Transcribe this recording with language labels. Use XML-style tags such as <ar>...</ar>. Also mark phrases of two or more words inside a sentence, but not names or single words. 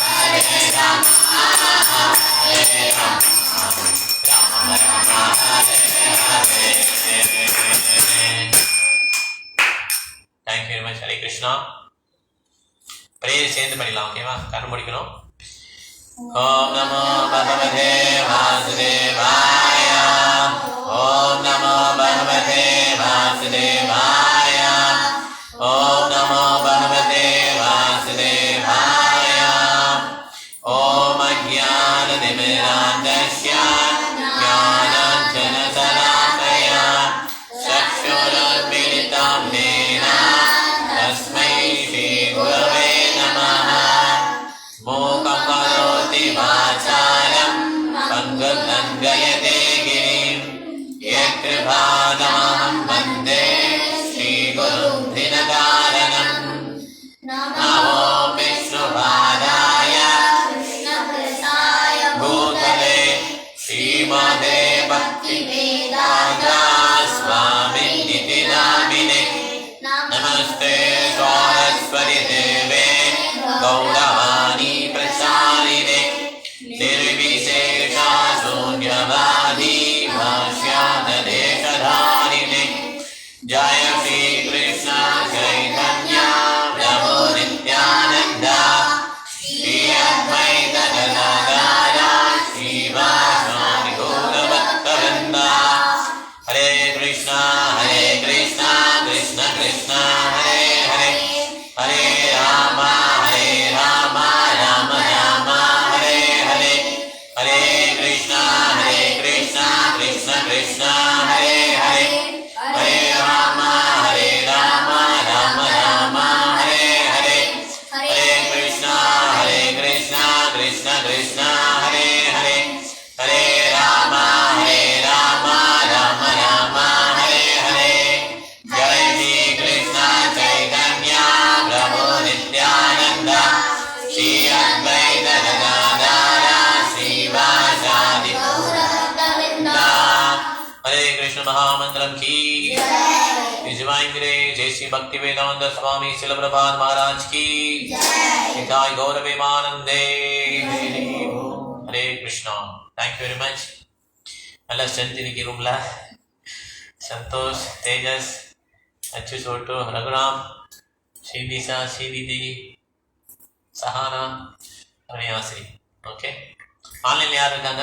<en>Thank you very much.</en> <sa>Hare Krishna.</sa> <ta>பிரேயர் சேர்ந்து பண்ணிடலாம். ஓகேவா? கண்ணு முடிக்கணும்.</ta> <sa>ॐ नमो भगवते वासुदेवाय. ॐ नमो भगवते वासुदेवाय. ॐ नमो भगवते वासुदेवाय. ॐ अज्ञानतिमिरान्धस्य ज्ञानाञ्जनशलाकया चक्षुरुन्मीलितम् येन तस्मै श्रीगुरवे नमः. मूकं करोति वाचालं पङ्गुं लङ्घयते गिरिम् यत्कृपातमहं वन्दे श्रीगुरुं दीनतारणम्. नमो विष्णुपादाय भूतले श्रीमते भक्तिवेदान्त स्वामिन्निति नामिने. நமஸ்தே सरस्वती देवे गौरवाणी प्रचारिणे निर्विशेष शून्यवादी भाष्यादेशधारिणे. जय श्री कृष्ण चैतन्य प्रभु नित्यानंद श्री अद्वैत गदाधर श्रीवासादि गौरभक्तवृंद. हरे कृष्ण कृष्ण कृष्ण हरे हरे हरे राम राम राम हरे हरे. हरे कृष्ण कृष्ण कृष्ण हरे हरे हरे राम राम राम हरे हरे. हरे कृष्ण कृष्ण कृष्ण हरे हरे हरे राम राम राम हरे हरे. जय श्री कृष्ण चैतन्य प्रभु नित्यानंद श्री अद्वैत गदाधर श्रीवासादि गौरभक्तवृंद. हरे कृष्ण महामंत्रम की जय श्री भक्ति वेदांत स्वामी शिल प्रभात महाराज की जय. गौर प्रेमानंदे. हरे कृष्णा.</sa> <en>Thank you very much.</en> <ta>நல்ல ஸ்ட்ரென்த் இன்னைக்கு ரூம்ல. சந்தோஷ், தேஜஸ், அச்சு சோட்டு, ரகுராம், ஸ்ரீதிஷா, ஸ்ரீதிதி, சஹானா, ரவியாஸ்ரீ. ஓகே. ஆன்லைன்ல யார் இருக்காங்க?</ta>